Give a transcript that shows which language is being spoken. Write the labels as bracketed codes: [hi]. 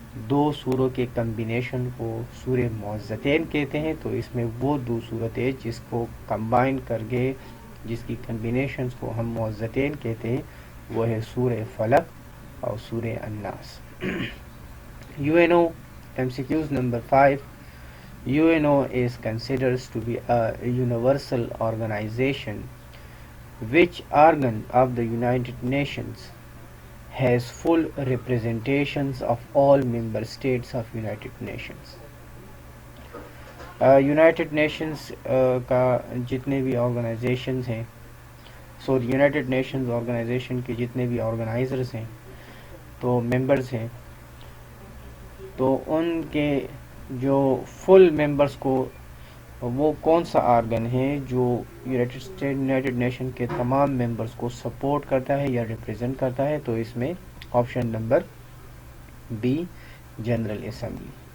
[ur] دو سوروں کے کمبینیشن کو سورہ معزتین کہتے ہیں۔ تو اس میں وہ دو صورتیں جس کو کمبائن کر کے جس کی کمبینیشنز کو ہم معزتین کہتے ہیں، وہ ہے سورہ فلق اور سورہ الناس۔ You N O M C Qs number 5۔ [en] UNO is considered to be a universal organization. Which organ of the United Nations has full representations of all member states of United Nations? [ur] United nations کا جتنے بھی organisations ہیں، United nations organization کے جتنے بھی organizers ہیں، تو members ہیں، تو ان کے جو فل ممبرز کو وہ کون سا آرگن ہے جو یونائٹڈ نیشن کے تمام ممبرز کو سپورٹ کرتا ہے یا ریپرزینٹ کرتا ہے؟ تو اس میں option number be, general assembly.